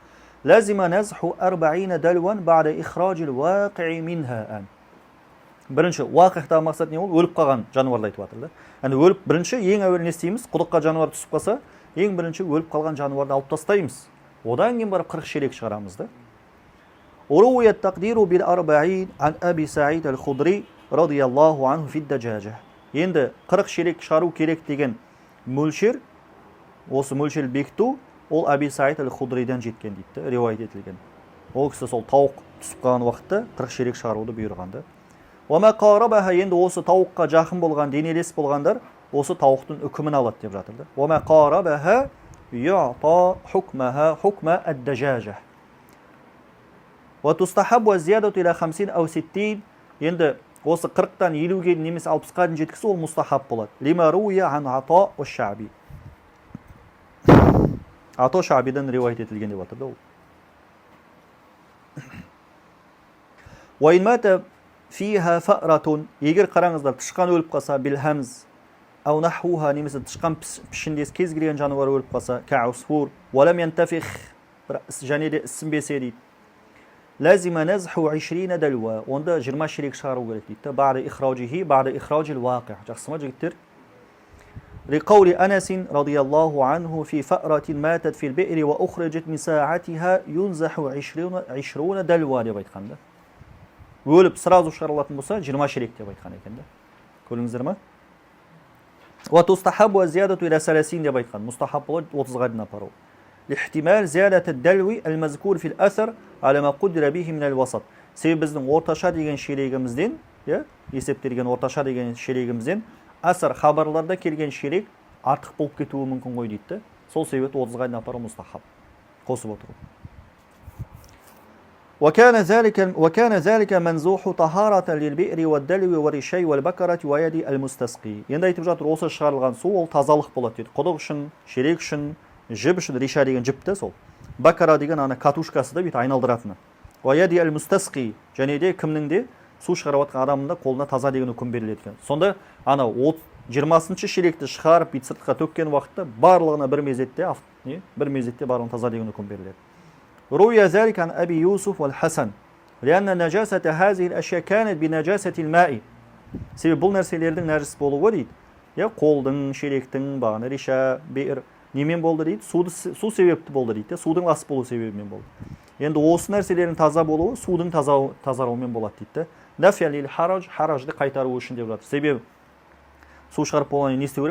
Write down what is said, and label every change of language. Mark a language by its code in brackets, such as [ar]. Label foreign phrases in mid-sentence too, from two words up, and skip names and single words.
[ar] لزم نزح 40 دلوا بعد إخراج الواقع منها. [kk] Бірінші, уақиқтағы мақсат не ол? Өліп қалған жануарды айтып жатыр да. Яғни өліп, бірінші ең әуелі не істейміз? Құдыққа жануар түсіп қалса, ең бірінші өліп қалған жануарды алып тастаймыз. Одан кейін барып 40 шелек шығарамыз да. [ar] وروي التقدير بال 40 عن أبي سعيد الخدري رضي الله عنه في الدجاجة. [kk] Енді 40 шелек шығару керек деген мөлшер, осы мөлшер бекіту, ол Аби Саид аль-Худриден жеткен дейді, риуаят етілген. Ол кісі сол тауық түсіп қалған уақытта 40 шелек шығаруды бұйырғанды. [ar] وما قاربها, [kk] енді осы тауыққа жақын болған, денелес болғандар, осы тауықтың үкімін алады деп жатыр да. [ar] وما قاربها يعطى حكمها حكم الدجاجة. وتستحب الزيادة إلى 50 أو 60. [kk] Енді осы 40-тан 50-ге немесе 60-қа дейін жеткізу ол мустахаб болады. [ar] لما روي عن عطاء والشعبي. [kk] Ата Шабидан риуаят етілген деп жатыр да ол. [ar] وإن مات فيها فأرة, [kk] егер қараңыздар тышқан өліп қалса, [ar] بالهمز أو نحوها, [kk] немесе тышқан пішіндес кез келген жануар өліп қалса, [ar] كعصفور ولم ينتفخ, [kk] және де ісінбесе дейді. [ar] لزم نزح 20 دلوا, [kk] онда 20 шелек шығару керек дейді. [ar] بعد إخراجه بعد إخراج الواقع'. [kk] Жақсы ма жігіттер? [ar] لقول أنس رضي الله عنه في فأرة ماتت في البئر وأخرجت من ساعتها ينزح 20 دلوا [kk] деп айтқанда. Өліп сразу шығарылатын болса 20 шелек деп айтқан екен да. Көрдіңіздер ме? [ar] وتستحب الزيادة إلى 30 [kk] деп айтқан. Мустахаб болады 30-ға дейін апару. [ar] لاحتمال زيادة الدلو المذكور في الأثر على ما قدر به من الوسط. [kk] Себебі біздің орташа деген шелегімізден, есептелген орташа деген шелегімізден асар хабарларда келген шелек артық болып кетуі мүмкін ғой дейді. Сол себепті 30-ға дейін апару мустахаб. Қосып отыру. [ar] وكان ذلك منزوح طهارة للبئر والدلو والرشي والبكرة ويدي المستسقي. [kk] Енді айтып жатыр, осы шығарылған су ол тазалық болады дейді. Құдық үшін, шелек үшін, жіп үшін, риша деген жіпті сол. Бакара деген ана катушкасы да бүйтіп айналдыратыны. [ar] ويدي المستسقي, [kk] және де кімнің де су шығарып жатқан адамның да қолына таза деген үкім беріледі екен. Сонда ана 20-шы шелекті шығарып бүйтіп сыртқа төккен уақытта барлығына бір мезетте барлығына таза деген үкім беріледі. [ar] روي ذلك عن أبي يوسف والحسن لأن نجاسة هذه الأشياء كانت بنجاسة الماء. [kk] Себебі бұл нәрселердің нәжіс болуы дейді. Қолдың, шелектің, бағана риша, бейір немен болды дейді? Су себепті болды дейді. Судың ас болу себебімен болды. Енді осы нәрселердің таза болуы судың тазаруымен болады дейді. Нафиялил харажды қайтару үшін деп жатыр. Себебі су шығарып болғаннан не істеу керек?